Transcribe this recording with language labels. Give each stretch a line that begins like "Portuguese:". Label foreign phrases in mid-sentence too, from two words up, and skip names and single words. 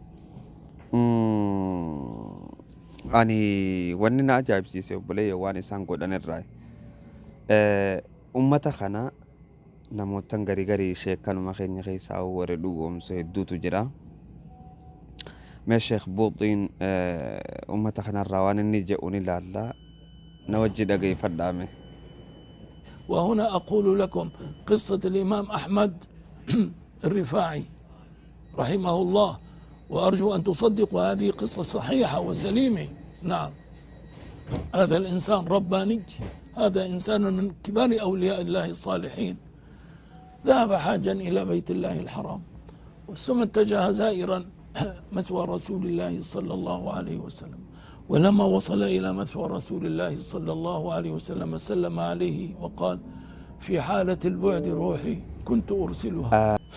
Oromo: Ani wanni na ajaa'ibsiise obboleeyya waan isaan godhan irraa ummata kana namootan garii garii sheekanuma keenya keessaa warri dhugoomsu hedduutu jira. Mee Sheekh Buuxiin ummata kanarraa waan inni jedhuun ilaalla na wajji dhageeffadhaame.
Arabic: وهنا أقول لكم قصة الإمام أحمد الرفاعي رحمه الله، وأرجو أن تصدقوا هذه قصة صحيحة وسليمة. نعم، هذا الإنسان رباني، هذا إنسان من كبار أولياء الله الصالحين، ذهب حاجا إلى بيت الله الحرام ثم اتجه زائرا مثوى رسول الله صلى الله عليه وسلم، ولما وصل إلى مثوى رسول الله صلى الله عليه وسلم سلم عليه وقال: في حالة البعد روحي كنت أرسلها